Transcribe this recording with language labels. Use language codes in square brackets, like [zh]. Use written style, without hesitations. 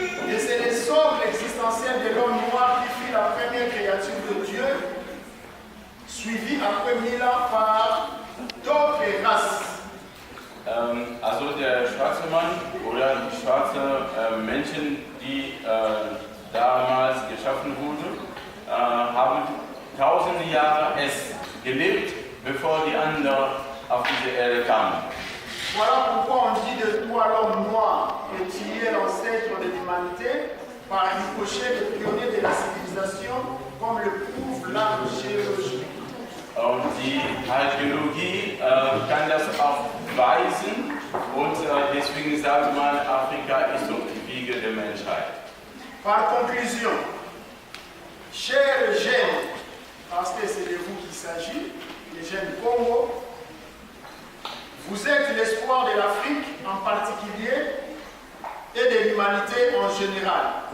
[fr] Et c'est le socle existentiel de l'homme noir qui fut la première créature de Dieu, suivie après 1000 ans par d'autres races. [de] Also der schwarze Mann oder die schwarzen Menschen, die damals geschaffen wurden, haben tausende Jahre es gelebt, bevor die anderen auf diese Erde kamen. [fr] Voilà pourquoi on dit de toi l'homme noir que tu es l'ancêtre de l'humanité, par Ricochet, le pionnier de la civilisation, comme le prouve l'archéologie. [de] Und die Archäologie kann das auch beweisen und deswegen sagt man, Afrika ist doch die Wiege der Menschheit. [fr] Par conclusion, chers jeunes, parce que c'est de vous qu'il s'agit, les jeunes Congo, vous êtes l'espoir de l'Afrique en particulier et de l'humanité en général.